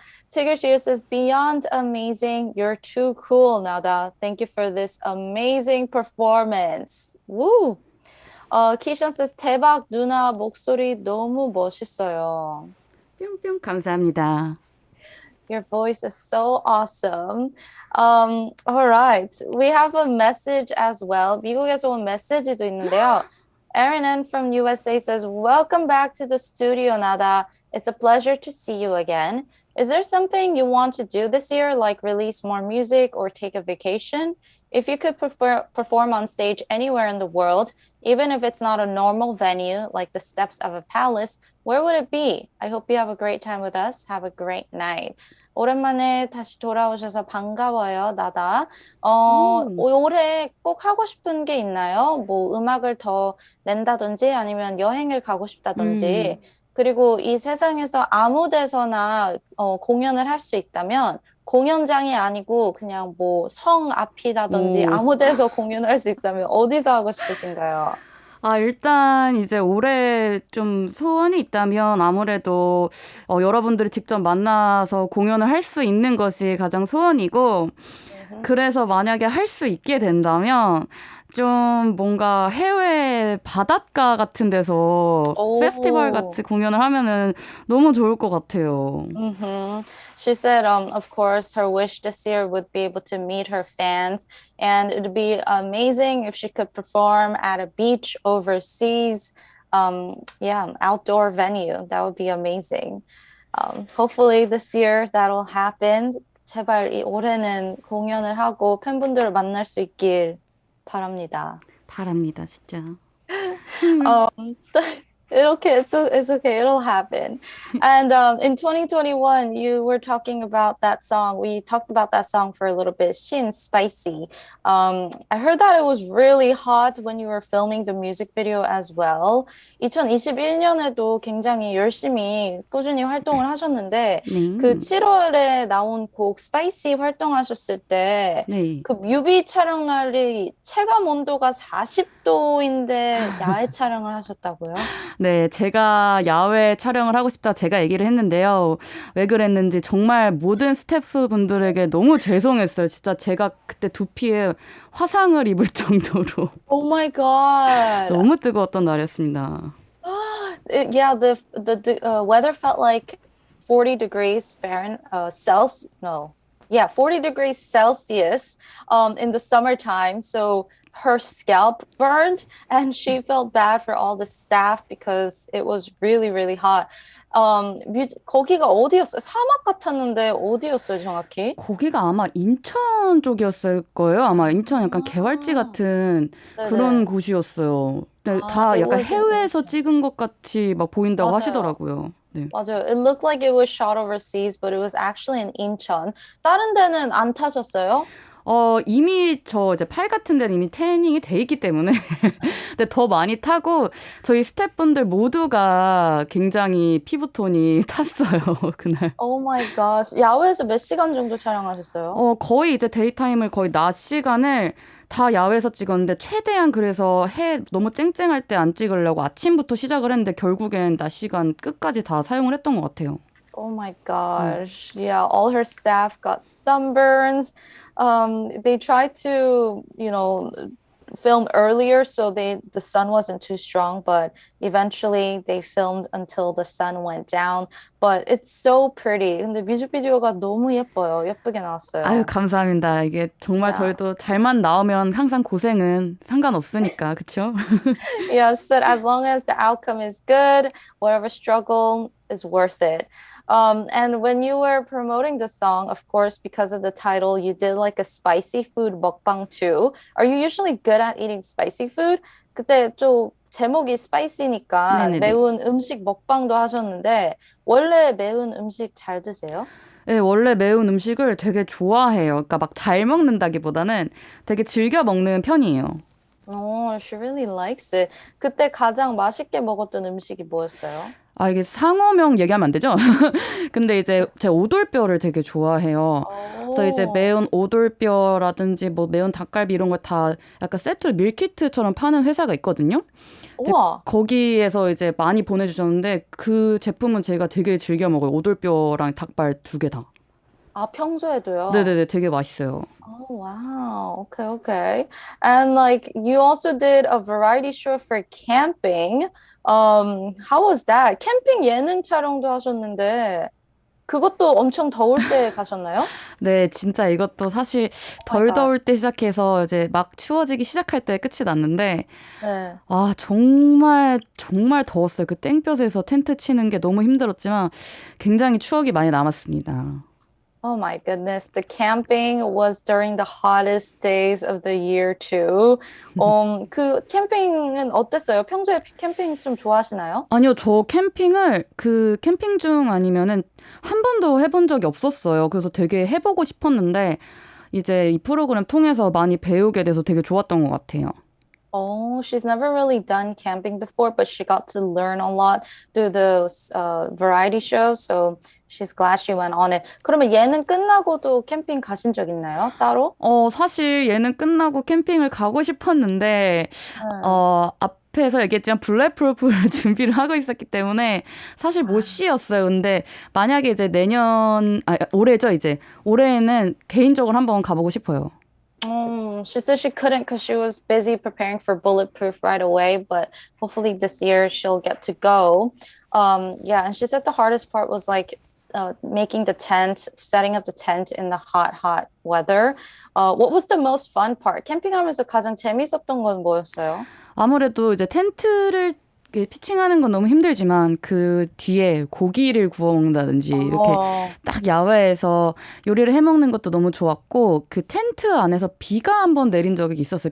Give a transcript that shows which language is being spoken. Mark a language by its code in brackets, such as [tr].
[en] Tigger Shear says, beyond amazing. You're too cool, Nada. Thank you for this amazing performance. Woo! Kishan says, [ko] 대박, 누나 목소리 너무 멋있어요. 뿅뿅 감사합니다. [en] Your voice is so awesome. All right. We have a message as well. [ko] 미국에서 온 메시지도 있는데요. [en] Erin N from USA says, welcome back to the studio, Nada. It's a pleasure to see you again. Is there something you want to do this year, like release more music or take a vacation? If you could perform on stage anywhere in the world, even if it's not a normal venue like the steps of a palace, where would it be? I hope you have a great time with us. Have a great night. [ko] 오랜만에 다시 돌아오셔서 반가워요, 나다. 올해 꼭 하고 싶은 게 있나요? 뭐 음악을 더 낸다든지 아니면 여행을 가고 싶다든지. 그리고 이 세상에서 아무 데서나 공연을 할 수 있다면 공연장이 아니고 그냥 뭐 성 앞이라든지 아무 데서 공연을 할 수 있다면 어디서 하고 싶으신가요? 일단 이제 올해 좀 소원이 있다면 아무래도 여러분들이 직접 만나서 공연을 할 수 있는 것이 가장 소원이고 그래서 만약에 할 수 있게 된다면 좀 뭔가 해외 바닷가 같은 데서 페스티벌 같이 공연을 하면은 너무 좋을 것 같아요. [en] She said, of course, her wish this year would be able to meet her fans, and it'd be amazing if she could perform at a beach overseas, outdoor venue. That would be amazing. Hopefully this year that'll happen. [ko] 제발 이 올해는 공연을 하고 팬분들을 만날 수 있길 바랍니다. 바랍니다, 진짜. [en] It's okay. It'll happen. And in 2021, you were talking about that song. We talked about that song for a little bit. Shin Spicy. I heard that it was really hot when you were filming the music video as well. [ko] 2021년에도 굉장히 열심히 꾸준히 활동을 하셨는데 그 7월에 나온 곡 Spicy 활동하셨을 때 그 뮤비 촬영 날이 체감 온도가 40도인데 야외 촬영을 하셨다고요? 네, 제가 야외 촬영을 하고 싶다 제가 얘기를 했는데요. 왜 그랬는지 정말 모든 스태프분들에게 너무 죄송했어요. 진짜 제가 그때 두피에 화상을 입을 정도로. [en] Oh my god. [ko] 너무 뜨거웠던 날이었습니다. [en] Yeah, the weather felt like 40 degrees Fahrenheit, Celsius. No. Yeah, 40 degrees Celsius in the summertime. So her scalp burned and she felt bad for all the staff because it was really, really hot. [ko] 거기가 어디였어요? 사막 같았는데 어디였어요, 정확히? 거기가 아마 인천 쪽이었을 거예요. 아마 인천 약간 개활지 아, 같은 그런 네네. 곳이었어요. 근데 아, 다 [en] it [ko] 약간 [en] was in [ko] 해외에서 [en] Incheon. [ko] 찍은 것 같이 막 보인다고 맞아요. 하시더라고요. 네. 맞아요. [en] It looked like it was shot overseas, but it was actually in Incheon. [ko] 다른 데는 안 타셨어요? 이미 저 이제 팔 같은 데는 이미 태닝이 돼 있기 때문에 근데 더 많이 타고 저희 스태프분들 모두가 굉장히 피부톤이 탔어요, 그날. [en] Oh my gosh. [ko] 야외에서 몇 시간 정도 촬영하셨어요? 거의 이제 데이타임을 거의 낮 시간을 다 야외에서 찍었는데 최대한 그래서 해 너무 쨍쨍할 때 안 찍으려고 아침부터 시작을 했는데 결국엔 낮 시간 끝까지 다 사용을 했던 것 같아요. [en] Oh my 음. gosh. Yeah, all her staff got sunburns. They tried to, film earlier so the sun wasn't too strong, but eventually they filmed until the sun went down. But it's so pretty. [ko] 근데 뮤직비디오가 너무 예뻐요. 예쁘게 아유, 나왔어요. 감사합니다. 이게 정말 [en] Yeah. [ko] 저희도 잘만 나오면 항상 고생은 상관없으니까, 그쵸? [en] Yeah, she said as long as the outcome is good, whatever struggle is worth it. And when you were promoting the song, of course, because of the title, you did like a spicy food mukbang too. Are you usually good at eating spicy food? [ko] 그때 좀 제목이 spicy니까 네네네. 매운 음식 먹방도 하셨는데 원래 매운 음식 잘 드세요? 네, 원래 매운 음식을 되게 좋아해요. 그러니까 막 잘 먹는다기보다는 되게 즐겨 먹는 편이에요. [en] Oh, she really likes it. [ko] 그때 가장 맛있게 먹었던 음식이 뭐였어요? 아, 이게 상호명 얘기하면 안 되죠? 근데 이제 제가 오돌뼈를 되게 좋아해요. 그래서 이제 오, 매운 오돌뼈라든지 뭐 매운 닭갈비 이런 걸 다 약간 세트로 밀키트처럼 파는 회사가 있거든요. 이제 우와. 거기에서 이제 많이 보내주셨는데 그 제품은 제가 되게 즐겨 먹어요. 오돌뼈랑 닭발 두 개 다. 아, 평소에도요? 네네네, 되게 맛있어요. [en] Oh, wow. Okay, okay. And like you also did a variety show for camping. How was that? [ko] 캠핑 예능 촬영도 하셨는데 그것도 엄청 더울 때 가셨나요? 네, 진짜 이것도 사실 [en] Oh my [ko] 덜 [en] God. [ko] 더울 때 시작해서 이제 막 추워지기 시작할 때 끝이 났는데 네. 아, 정말 정말 더웠어요. 그 땡볕에서 텐트 치는 게 너무 힘들었지만 굉장히 추억이 많이 남았습니다. [en] Oh my goodness. The camping was during the hottest days of the year too. [ko] 그 캠핑은 어땠어요? 평소에 캠핑 좀 좋아하시나요? 아니요, 저 캠핑을 그 캠핑 중 아니면은 한 번도 해본 적이 없었어요. 그래서 되게 해보고 싶었는데 이제 이 프로그램 통해서 많이 배우게 돼서 되게 좋았던 것 같아요. [en] Oh, she's never really done camping before, but she got to learn a lot through those variety shows. So she's glad she went on it. [ko] 그러면 예능 끝나고도 캠핑 가신 적 있나요? 따로? 사실 얘는 끝나고 캠핑을 가고 싶었는데 네. 앞에서 얘기했지만 블랙프루프를 준비를 하고 있었기 때문에 사실 못 쉬었어요. 근데 만약에 이제 올해죠, 이제. 올해에는 개인적으로 한번 가보고 싶어요. [en] She said she couldn't because she was busy preparing for Bulletproof right away, but hopefully this year she'll get to go. Yeah, and she said the hardest part was like making the tent, setting up the tent in the hot, hot weather. What was the most fun part? [ko] 캠핑하면서 가장 재밌었던 건 뭐였어요? 아무래도 이제 텐트를 이렇게 피칭하는 건 너무 힘들지만 그 뒤에 고기를 구워 먹는다든지 이렇게 어, 딱 야외에서 요리를 해 먹는 것도 너무 좋았고 그 텐트 안에서 비가 한번 내린 적이 있었어요.